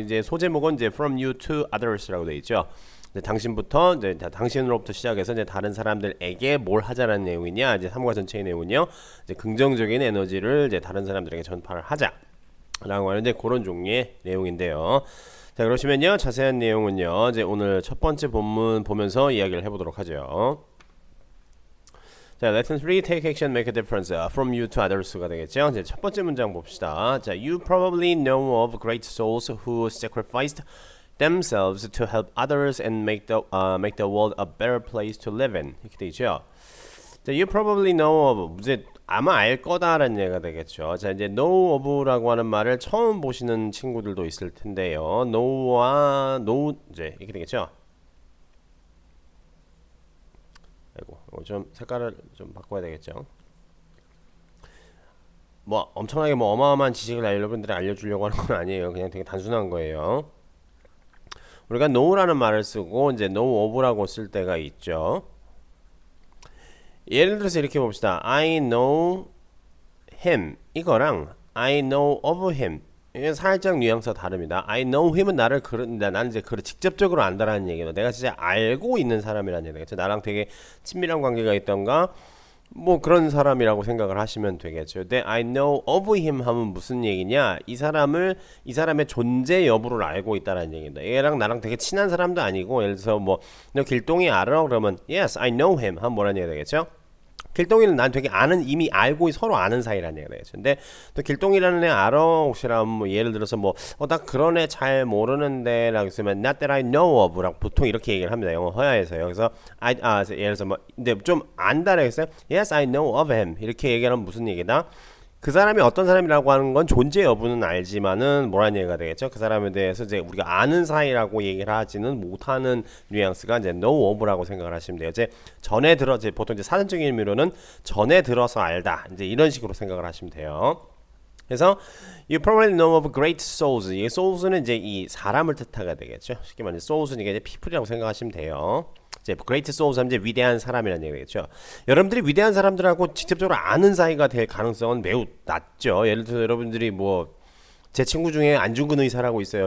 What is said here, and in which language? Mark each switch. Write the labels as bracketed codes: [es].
[ko] 이제 소제목은 이제 [en] from you to others [ko] 라고 되어 있죠. 이제 당신부터 이제 당신으로부터 시작해서 이제 다른 사람들에게 뭘 하자라는 내용이냐. 이제 3과 전체의 내용은요. 이제 긍정적인 에너지를 이제 다른 사람들에게 전파를 하자라고 하는 이제 그런 종류의 내용인데요. 자, 그러시면요. 자세한 내용은요. 이제 오늘 첫 번째 본문 보면서 이야기를 해보도록 하죠. [en] 자, lesson 3, take action, make a difference. From you to others가 되겠죠. [ko] 이제 첫 번째 문장 봅시다. [en] 자, you probably know of great souls who sacrificed themselves to help others and make the world a better place to live in. [ko] 이렇게 되죠. 자, [en] you probably know of [ko] 이제 아마 알 거다라는 얘기가 되겠죠. 자, 이제 know of라고 하는 말을 처음 보시는 친구들도 있을 텐데요. know와 know 이제 이렇게 되겠죠. 아이고, 좀 색깔을 좀 바꿔야 되겠죠. 뭐 엄청나게 뭐 어마어마한 지식을 여러분들이 알려주려고 하는 건 아니에요. 그냥 되게 단순한 거예요. 우리가 know라는 말을 쓰고 이제 know of라고 쓸 때가 있죠. 예를 들어서 이렇게 봅시다. [en] I know him [ko] 이거랑 [en] I know of him [ko] 이게 살짝 뉘앙스가 다릅니다. [en] I know him [ko] 은 나를 나는 이제 그를 직접적으로 안다라는 얘기예요. 내가 진짜 알고 있는 사람이라는 얘기죠. 나랑 되게 친밀한 관계가 있던가 뭐 그런 사람이라고 생각을 하시면 되겠죠. 근데 [en] I know of him [ko] 하면 무슨 얘기냐? 이 사람의 존재 여부를 알고 있다라는 얘기입니다. 얘랑 나랑 되게 친한 사람도 아니고 예를 들어서 뭐 너 길동이 알아? 그러면 [en] yes, I know him [ko] 하면 뭐라는 얘기가 되겠죠? 길동이는 난 되게 이미 알고 서로 아는 사이라는 얘기가 되겠죠. 근데 또 길동이라는 애 알아? 혹시나 뭐 예를 들어서 나 그런 애 잘 모르는데 라고 했으면 [en] not that I know of [ko] 라고 보통 이렇게 얘기를 합니다. 영어 허야에서요. 그래서 예를 들어서 근데 좀 안다라고 했어요. [en] Yes, I know of him [ko] 이렇게 얘기하면 무슨 얘기다? 그 사람이 어떤 사람이라고 하는 건 존재 여부는 알지만은 뭐라는 얘기가 되겠죠? 그 사람에 대해서 이제 우리가 아는 사이라고 얘기를 하지는 못하는 뉘앙스가 이제 know of라고 생각을 하시면 돼요. 이제 이제 보통 이제 사전적인 의미로는 전에 들어서 알다. 이제 이런 식으로 생각을 하시면 돼요. [en] 그래서 you probably know of great souls. [ko] 이 souls는 이제 이 사람을 뜻하게 되겠죠. 쉽게 말해서 souls는 이제 people이라고 생각하시면 돼요. 이제 great souls 하면 이제 위대한 사람이라는 얘기겠죠. 여러분들이 위대한 사람들하고 직접적으로 아는 사이가 될 가능성은 매우 낮죠. 예를 들어서 여러분들이 제 친구 중에 안중근 의사라고 있어요.